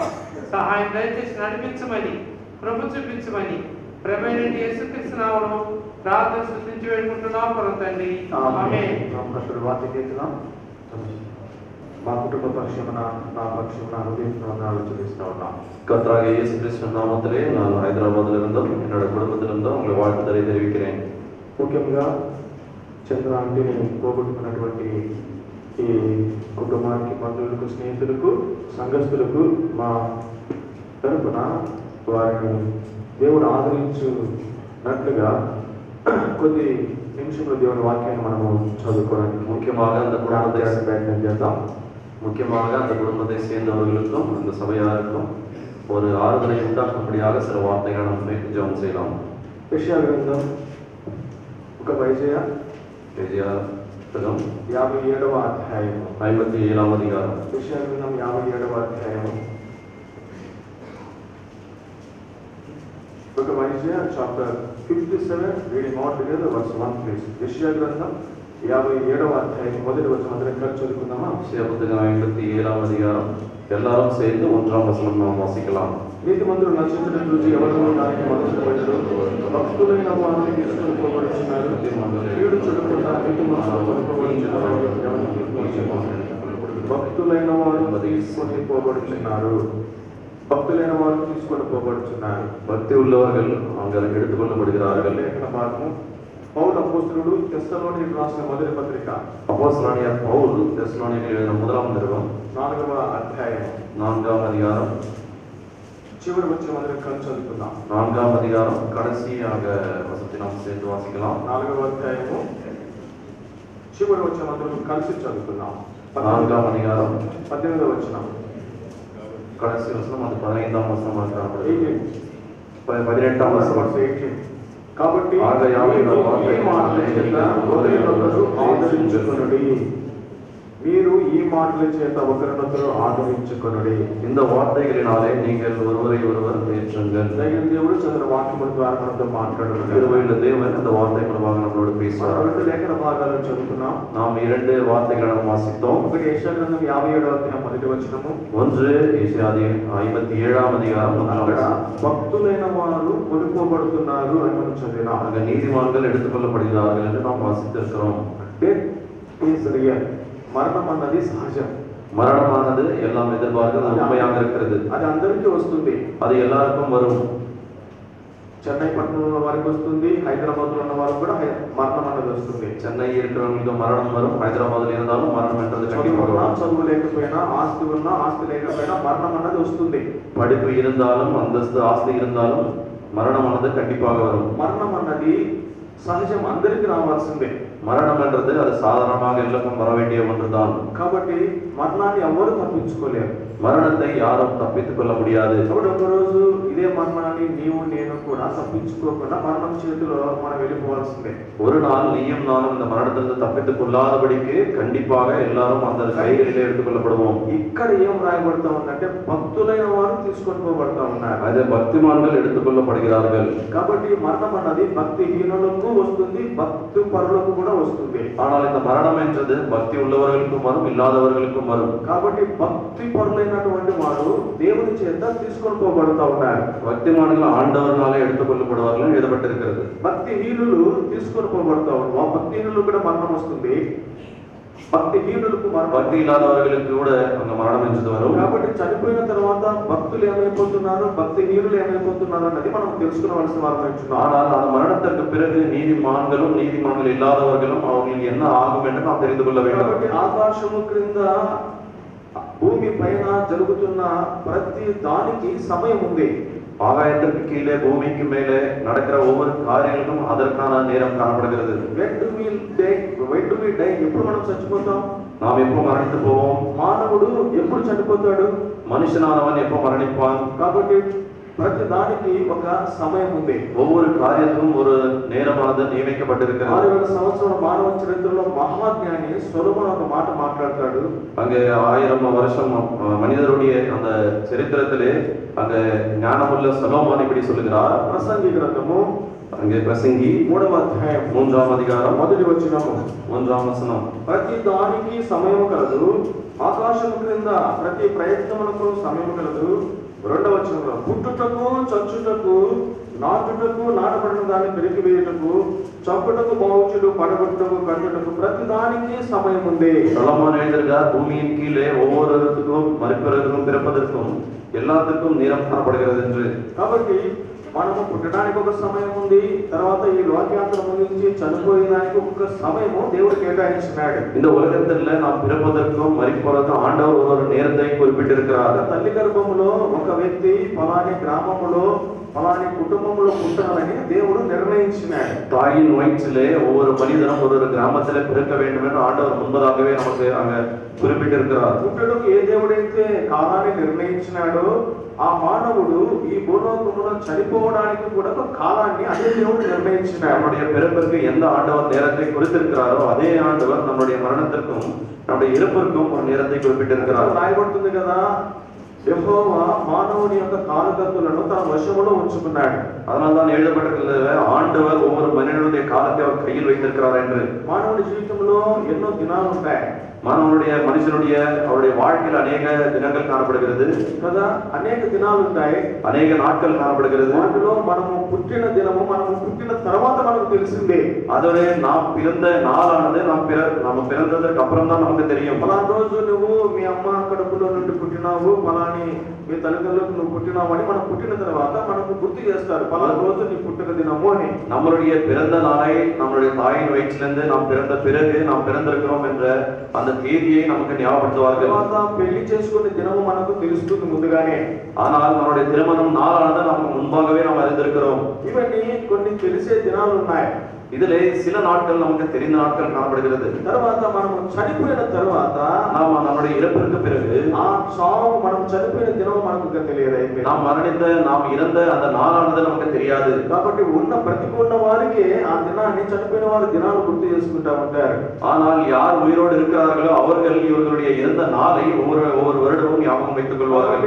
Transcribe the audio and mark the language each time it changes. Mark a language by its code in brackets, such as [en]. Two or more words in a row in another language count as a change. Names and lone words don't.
[te] సహాయం దయచేసి నడిపించమని ప్రభు చూపించమని ప్రభువైన యేసుక్రీస్తు నామములో ప్రార్థన స్తుతించి వేడుకుంటున్నాం పరమ తండ్రి. ఆమేన్. మా కుటుంబ పక్షమున నా పక్షమున హృదయమున చెల్లిస్తా ఉన్నాం. [ta] கர்த்தராக இயேசு கிறிஸ்துவின் நாமத்திலே நான் ஹைதராபாத்ல இருந்தும் என்னோட குடும்பத்திலிருந்தும் உங்களை வாழ்த்துதலை தெரிவிக்கிறேன். [te] ముఖ్యంగా చంద్ర అంటే పోగొట్టుకున్నటువంటి ఈ కుటుంబానికి, బంధువులకు, స్నేహితులకు, సంఘస్థులకు మా తరపున వారిని దేవుడు ఆదరించున్నట్లుగా కొద్ది నిమిషంలో దేవుని వాక్యాన్ని మనము చదువుకోవడానికి [ta] முக்கியமாக அந்த குடும்பத்தை [te] ప్రయత్నం చేద్దాం. [ta] முக்கியமாக அந்த குடும்பத்தை சேர்ந்தவர்களுக்கும் அந்த சபையாருக்கும் ஒரு ஆறுதலை உண்டாக்கும்படியாக சில வார்த்தைகளை நம்ம ஜெபம் செய்யலாம். [te] యెషయా గ్రంథం ఒక యెషయా 57వ అధ్యాయం 57వ అధికారం. యెషయా గ్రంథం 57వ అధ్యాయం. [en] ఒక యెషయా chapter 57 reading all together verse 1 please. [te] యెషయా గ్రంథం 57వ అధ్యాయం మొదటి వచనం అందరం కలిసి చదువుకుందామా? యెషయా పుస్తకం 57వ అధికారం. [ta] எல்லாரும் சேர்ந்து 1ஆம் வசனம் நாம் வாசிக்கலாம். [te] నీతిమంతుడు నక్షత్రం చూసి ఎవరు దానికి మొదలుపెట్టారు, భక్తులైన వారిని తీసుకొని పోబడుతున్నారు, కీడు చూడకుండా భక్తులైన వారు తీసుకొని పోబడుతున్నారు, భక్తులైన వారు తీసుకొని పోబడుతున్నారు. [ta] பக்தி உள்ளவர்கள் அங்கே எடுத்துக்கொள்ளப்படுகிறார்கள். [te] లేఖన భాగము పౌలు అపోస్తలుడు తెస్సలోనికీయులకు రాసిన మొదటి పత్రిక [ta] அப்போஸ்தலனாகிய பவுல் தெசலோனிக்கேயருக்கு எழுதின முதலாம் நிருபம் [te] 4వ అధ్యాయం [ta] 4ஆம் அதிகாரம். [te] చివరి వచ్చిన అందరం కలిసి చదువుకుందాం. [ta] 4ஆம் அதிகாரம் கடைசியாக வசனத்தை நாம் சேர்த்து வாசிக்கலாம். [te] 4వ అధ్యాయము చివరి వచ్చిన అందరం కలిసి చదువుకుందాం. [ta] 4ஆம் அதிகாரம் [te] 18వ వచనం [ta] கடைசி வசனம் அது 15ஆம் வசனமாக காணப்படுகிறது. [te] 18వ వచనం 18. కాబట్టి ఆదరించుకొనుడి, మీరు ఈ మాటల చేత ఒకరినొకరు ఆదరించుకొనుడి. [ta] இந்த வார்த்தைகளினாலே நீங்கள் ஒருவரை ஒருவர் தேற்றுங்கள். [te] దైవ దేవుడు చదివిన వాక్యముల ద్వారా మనతో మాట్లాడుతున్నారు. [ta] கிருபையுள்ள தேவன் இந்த வார்த்தை மூலமாக நம்மளோடு [te] మనం [ta] பேசுவார். [te] రెండు లేఖన భాగాలను చదువుతున్నాం. [ta] நாம் 2 வார்த்தைகளை நாம் வாசித்தோம். [te] ఒకటి యెషయా గ్రంథం 57వ అధ్యాయం మొదటి వచనము. [ta] ஒன்று ஏசாயா 57ஆம் அதிகாரம் [te] అక్కడ [ta] 1 வசனம். [te] భక్తులైన వారు కొనుక్కోబడుతున్నారు అని మనం చదివినాం. [ta] அங்க நீதிமான்கள் எடுத்துக்கொள்ளப்படுகிறார்கள் என்று நாம் வாசித்திருக்கிறோம். [en] death is real. [te] మరణం అన్నది సహజం. [ta] மரணமானது எல்லாம் எதிர்பார்க்கிறது உண்மையாக இருக்கிறது. [te] అది అందరికీ వస్తుంది. [ta] அது எல்லாருக்கும் வரும். [te] చెన్నై పట్టణంలో వారికి వస్తుంది, హైదరాబాద్ లో ఉన్న వారికి కూడా మరణం అన్నది వస్తుంది. [ta] சென்னை இருக்கிறவங்களுக்கு மரணம் வரும், ஹைதராபாத்ல இருந்தாலும் மரணம் என்றது கண்டிப்பாக [te] చదువు [ta] வரும். [te] చదువు లేకపోయినా, ఆస్తి ఉన్నా ఆస్తి లేకపోయినా మరణం అన్నది వస్తుంది. [ta] படிப்பு இருந்தாலும் அந்தஸ்து ஆஸ்தி இருந்தாலும் மரணமானது கண்டிப்பாக வரும். [te] మరణం అన్నది సహజం, అందరికీ రావాల్సిందే. [ta] மரணம் என்றது அது சாதாரணமாக எல்லாருக்கும் வர வேண்டிய ஒன்றுதான். [te] కాబట్టి మరణాన్ని ఎవరు తప్పించుకోలేరు. [ta] மரணத்தை யாரும் தப்பித்துக் கொள்ள முடியாது. [te] కాబట్టి ఒక రోజు ఇదే మరణాన్ని నీవు నేను కూడా తప్పించుకోకుండా మరణం చేతిలో మనం వెళ్ళిపోవాల్సిందే. [ta] ஒரு நாள் நீயும் நானும் இந்த மரணத்திலிருந்து தப்பித்துக் கொள்ளாதபடிக்கு கண்டிப்பாக எல்லாரும் அந்த கைகளிலே எடுத்துக் கொள்ளப்படுவோம். [te] ఇక్కడ ఏం రాయబడతా ఉందంటే భక్తులైన వారు తీసుకొని పోబడతా ఉన్నారు. [ta] அது பக்திமான்கள் எடுத்துக் கொள்ளப்படுகிறார்கள். [te] కాబట్టి మరణం అన్నది భక్తిహీనులకు వస్తుంది, భక్తి పరులకు కూడా వస్తుంది. [ta] ஆனால் இந்த மரணம் என்றது பக்தி உள்ளவர்களுக்கும் வரும், இல்லாதவர்களுக்கும் வரும். [te] కాబట్టి భక్తి పరులైనటువంటి వారు దేవుని చేత తీసుకొని పోబడతా ఉన్నారు. [ta] பக்திமான்கள் ஆண்டவர்களாலே எடுத்துக் கொள்ளப்படுவார்கள் எழுதப்பட்டிருக்கிறது. [te] భక్తిహీనులు తీసుకొని పోబడతా ఉన్నారు. భక్తిహీనులు కూడా మరణం వస్తుంది, భక్తిహీనులకు మరణం. [ta] பக்தி இல்லாதவர்களுக்கு கூட அங்க மரணம் என்றது வரும். [te] కాబట్టి చనిపోయిన తర్వాత భక్తులు ఏమైపోతున్నారు, భక్తిహీనులు ఏమైపోతున్నారు అన్నది మనం తెలుసుకోవాల్సిన వారు. [ta] ஆனால் அந்த மரணத்திற்கு பிறகு நீதிமான்களும் நீதிமான்கள் இல்லாதவர்களும் அவர்களுக்கு என்ன ஆகும் என்று நாம் தெரிந்து கொள்ள வேண்டும். [te] కాబట్టి ఆకాశము క్రింద భూమి పైన జరుగుతున్న ప్రతి దానికి సమయం ఉంది. [ta] ஆகாயத்திற்கு கீழே பூமிக்கு மேலே நடக்கிற ஒவ்வொரு காரியங்களுக்கும் அதற்கான நேரம் காணப்படுகிறது. [en] When do we die? [te] ఎప్పుడు మనం చచ్చిపోతాం? [ta] நாம் எப்போ மரணித்து போவோம்? [te] మానవుడు ఎప్పుడు చనిపోతాడు? [ta] மனுஷனானவன் எப்போ மரணிப்பான்? [te] కాబట్టి ప్రతి దానికి ఒక సమయం ఉంది. [ta] ஒவ்வொரு காரியத்துக்கும் ஒரு நேரமானது நியமிக்கப்பட்டிருக்கிறது. [te] 6000 సంవత్సరాల మానవ చరిత్రలో మహాజ్ఞాని సొలొమోను ఒక మాట మాట్లాడతాడు. [ta] அங்கே 1000 வருஷம் மனிதருடைய அந்த சரித்திரத்திலே அங்க ஞானமுள்ள சொலொமோன் இப்படி சொல்லுகிறார். [te] ప్రసంగి గ్రంథము [ta] அங்கே பிரசங்கி [te] 3వ అధ్యాయం [ta] 3ஆம் அதிகாரம் [te] మొదటి వచనము. [ta] 1ஆம் వచనం. [te] ప్రతి దానికి సమయం కలదు, ఆకాశము క్రింద ప్రతి ప్రయత్నమునకు సమయం కలదు. 2వ వచనంలో పుట్టుటకు, చచ్చుటకు, నాటుటకు, నాటబడిన దాన్ని పెరిగివేయుటకు, చంపుటకు, బావుచుడు, పడగొట్టుటకు, కట్టుటకు ప్రతి దానికి సమయం ఉంది. [ta] சொலொமோன் எழுதுகிறார், பூமியின் கீழே ஒவ்வொருவருக்கும் மறுப்பதற்கும் பிறப்பதற்கும் எல்லாத்துக்கும் நேரம் காணப்படுகிறது என்று. [te] కాబట్టి మనము పుట్టడానికి ఒక సమయం ఉంది, తర్వాత ఈ లోకాంతరం ముగించి చనిపోయేదానికి ఒక సమయము దేవుడు కేటాయించినాడు. [ta] இந்த உலகத்துல நாம் பிறப்பதற்கும் மரிப்பதற்கும் ஆண்டவர் ஒரு நேரத்தை குறிப்பிட்டிருக்கிறார். [te] తల్లి గర్భములో ఒక వ్యక్తి పలాని గ్రామములో పలాని కుటుంబంలో పుట్టాలని దేవుడు నిర్ణయించినాడు. [ta] தாயின் வயிற்றிலே ஒவ்வொரு மனிதனும் ஒரு கிராமத்திலே பிறக்க வேண்டும் என்று ஆண்டவர் முன்பதாகவே நமக்கு அங்க குறிப்பிட்டிருக்கிறார். [te] పుట్టుటకు ఏ దేవుడైతే కాలాన్ని నిర్ణయించినాడో ఆ మానవుడు ఈ భూలోకములో చనిపోవడానికి కూడా ఒక కాలాన్ని అదే దేవుడు నిర్ణయించినాడు. [ta] நம்முடைய பிறப்பிற்கு எந்த ஆண்டவர் நேரத்தை குறித்திருக்கிறாரோ அதே ஆண்டவர் நம்முடைய மரணத்திற்கும் நம்முடைய இறப்பிற்கும் ஒரு நேரத்தை குறிப்பிட்டிருக்கிறார். [te] రాయబడుతుంది కదా, యెహోవా మానవుని యొక్క కాలగతులను తన వశములో ఉంచుకున్నాడు. [ta] அதனால்தான் எழுதப்பட்டிருக்கிறது, ஆண்டவர் ஒவ்வொரு மனிதனுடைய காலத்தை அவர் கையில் வைத்திருக்கிறார் என்று. [te] మానవుడి జీవితంలో ఎన్నో దినాలు ఉంటాయి [ta] மனுஷனுடைய அவருடைய வாழ்க்கையில் அநேக தினங்கள் காணப்படுகிறது [te] కదా, అనేక దినాలు ఉంటాయి, [ta] அநேக நாட்கள் காணப்படுகிறது. [te] వాటిలో మనము పుట్టిన దినము, మనము పుట్టిన తర్వాత మనకు తెలిసిందే. [ta] அதுவே நாம் பிறந்த நாளானது நம்ம பிறந்ததற்கு அப்புறம் தான் நமக்கு தெரியும். [te] పలానా రోజు నువ్వు మీ అమ్మ కడుపులో నుండి పుట్టినావు, పలాని మీ తల్లిదండ్రులకు నువ్వు పుట్టినావు అని మనం పుట్టిన తర్వాత మనకు గుర్తు చేస్తారు, పలానా రోజు నీ పుట్టిన దినము అని. [ta] நம்மளுடைய பிறந்த நாளை நம்மளுடைய தாயின் வயிற்றிலிருந்து நாம் பிறந்த பிறகு நாம் பிறந்திருக்கிறோம் என்ற அந்த தேதியை நமக்கு ஞாபகப்படுத்துவார்கள். [te] తర్వాత పెళ్లి చేసుకునే దినము మనకు తెలుస్తుంది ముందుగానే. [ta] ஆனால் நம்மளுடைய திருமணம் நாளானது நமக்கு முன்பாகவே நாம் அறிந்திருக்கிறோம். [te] ఇవన్నీ కొన్ని తెలిసే దినాలు ఉన్నాయి. [ta] இதிலே சில நாட்கள் நமக்கு தெரிந்த நாட்கள் காணப்படுகிறது. [te] తర్వాత మనం చనిపోయిన తర్వాత [ta] நாம் நம்முடைய இறப்பிற்கு பிறகு [te] ఆ చావు మనం చనిపోయిన దినం మనకు తెలియదు అయిపోయింది. [ta] நாம் மரணித்த நாம் இறந்த அந்த நாளானது நமக்கு தெரியாது. [te] కాబట్టి బ్రతికున్న వారికి ఆ దినాన్ని చనిపోయిన వారి దినాలు గుర్తు చేసుకుంటా ఉంటారు. [ta] ஆனால் யார் உயிரோடு இருக்கிறார்களோ அவர்கள் இவர்களுடைய இறந்த நாளை ஒவ்வொரு வருடமும் ஞாபகம் வைத்துக் கொள்வார்கள்.